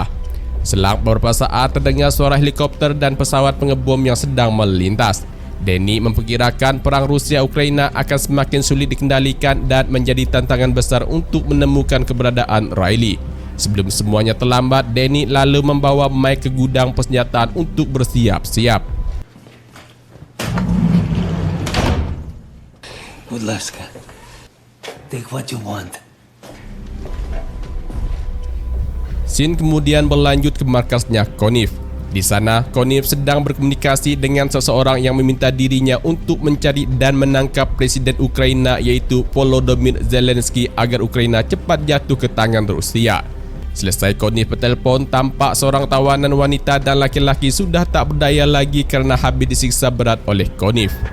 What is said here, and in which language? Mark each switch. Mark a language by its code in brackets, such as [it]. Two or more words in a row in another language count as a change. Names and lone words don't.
[id] Selang beberapa saat terdengar suara helikopter dan pesawat pengebom yang sedang melintas. Danny memperkirakan perang Rusia-Ukraina akan semakin sulit dikendalikan dan menjadi tantangan besar untuk menemukan keberadaan Riley. Sebelum semuanya terlambat, Danny lalu membawa Mike ke gudang persenjataan untuk bersiap-siap. [uk] Будь-ласка, [en] take what you want. [id] Scene kemudian berlanjut ke markasnya Konev. Di sana, Konev sedang berkomunikasi dengan seseorang yang meminta dirinya untuk mencari dan menangkap Presiden Ukraina yaitu Volodymyr Zelensky agar Ukraina cepat jatuh ke tangan Rusia. Selesai Konev bertelepon, tampak seorang tawanan wanita dan laki-laki sudah tak berdaya lagi karena habis disiksa berat oleh Konev.